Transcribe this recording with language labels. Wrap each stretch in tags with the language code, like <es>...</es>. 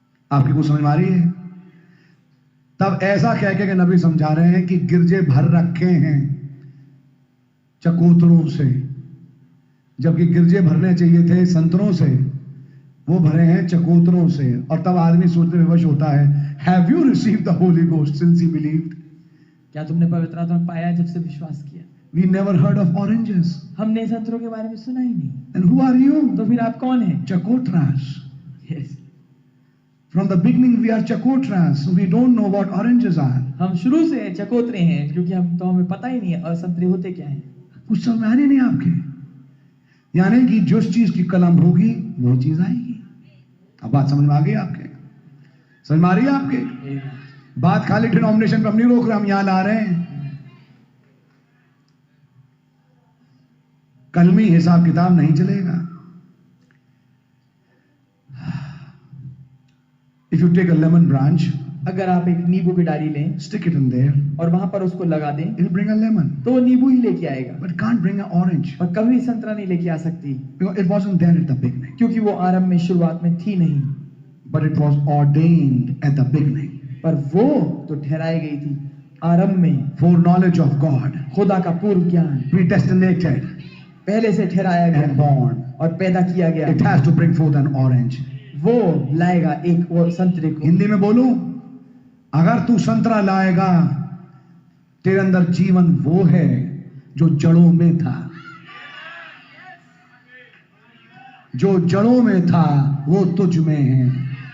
<hi>आपकी कुछ समझ में आ रही है? तब ऐसा कह के नबी समझा रहे हैं कि गिरजे भर रखे हैं चकोतरों से, जबकि गिरजे भरने चाहिए थे संतरों से, वो भरे हैं चकोतरों से। और तब आदमी सोचने विवश होता है,</hi> <en>Have you received the holy ghost since you believed?</en> <hi>क्या तुमने पवित्र आत्मा पाया जब से विश्वास किया?</hi> <en>We never heard of oranges.</en> <hi>हमने संतरों के बारे में सुना ही नहीं।</hi> <en>And who are you?</en> <hi>तो फिर आप कौन हैं? चकोतरास।</hi> <en>Yes. From the beginning we are chakotras, so we don't know what oranges are.</en> <hi>हम शुरू से चकोतरे हैं, क्योंकि हमें पता ही नहीं है और संतरे होते क्या हैं। कुछ समझ में आने नहीं आपके? यानी कि जिस चीज की कलम होगी वो चीज आएगी। अब बात समझ में आ गई आपके? समझ में आ रही है आपके? बात खाली डिनोमिनेशन पर हम नहीं रोक रहे, हम यहां ला रहे हैं। कलमी हिसाब किताब नहीं चलेगा।</hi> <en>If you take a lemon branch,</en> <hi>अगर आप एक नींबू की डाली लें,</hi> <en>stick it in there,</en> <hi>और वहां पर उसको लगा दें,</hi> <en>it'll bring a lemon,</en> <hi>तो वो नींबू ही लेके आएगा,</hi> <en>but it can't bring an orange</en> <hi>और कभी संतरा नहीं लेके आ सकती,</hi> <en>because it wasn't there at the beginning.</en> <hi>क्योंकि वो आरंभ में, शुरुआत में थी नहीं।</hi> <en>But it was ordained at the beginning.</en> <hi>पर वो तो ठहराई गई थी आरंभ में</hi> <en>foreknowledge of God,</en> <hi>खुदा का पूर्व ज्ञान,</hi> <en>predestinated</en> <hi>पहले से ठहराया</hi> <en>and born.</en> <hi>और पैदा किया गया,</hi> <en>It has to bring forth an orange.</en> <hi>वो लाएगा एक और संतरे को। हिंदी में बोलूं, अगर तू संतरा लाएगा, तेरे अंदर जीवन वो है जो जड़ों में था, जो जड़ों में था वो तुझ में है।</hi>